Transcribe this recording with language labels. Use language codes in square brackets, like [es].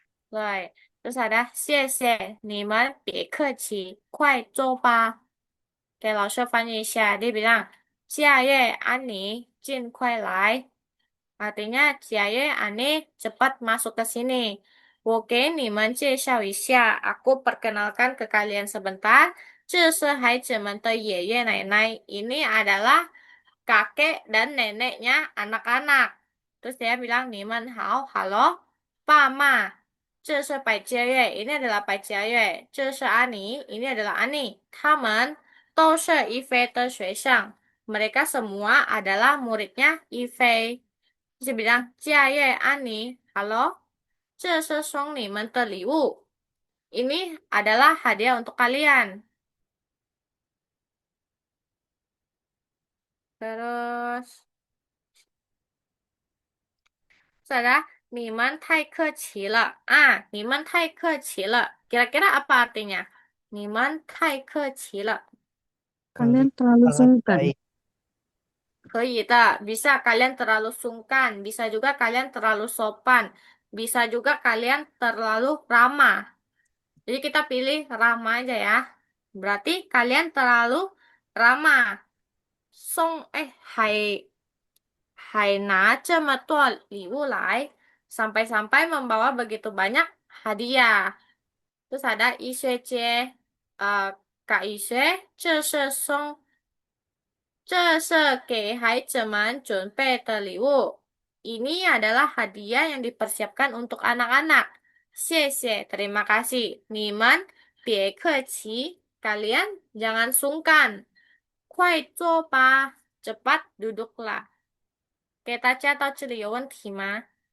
[zh] 对， [id] terus [zh] ada 谢谢你们，别客气，快坐吧。给老师翻译一下， [id] dia bilang, [zh] Jia Ani, Jin, 快来. [id] Artinya, Jia Ani, cepat masuk ke sini. [zh] 我给你们介绍一下, [id] aku perkenalkan ke kalian sebentar. [zh] 这是孩子们的爷爷奶奶. [id] Ini adalah kakek dan neneknya anak-anak. Terus dia bilang, [zh] 你们好, [id] halo, [zh] 爸妈。这是百家乐， [id] ini adalah [zh] 百家乐，这是阿尼，ini adalah Ani。他们都是一菲的学生。 [id] Mereka semua adalah muridnya Ifei. Dia bilang, [zh] 家乐安妮，halo，这是送你们的礼物。 [id] Ini adalah hadiah untuk kalian. Terus, saudara, [zh] 你们太客气了啊！你们太客气了。 [id] Kira-kira apa artinya? [zh] 你们太客气了。 [id] Kalian terlalu sangat sungkan. baik. [zh] 可以的, [id] bisa kalian terlalu sungkan, bisa juga kalian terlalu sopan, bisa juga kalian terlalu ramah. Jadi kita pilih ramah aja ya. Berarti kalian terlalu ramah. [zh] Song, hai, hai na ce me liu lai. [id] Sampai-sampai membawa begitu banyak hadiah. Terus ada Isue Jie, Kak Isue, [zh] 这是送这是给孩子们准备的礼物. [id] Ini adalah hadiah yang dipersiapkan untuk anak-anak. [zh] 谢谢, [id] terima kasih. [zh] 你们别客气, [id] kalian jangan sungkan. [zh] 快坐吧, [id] cepat duduklah. [zh] 给大家到这里有问题吗？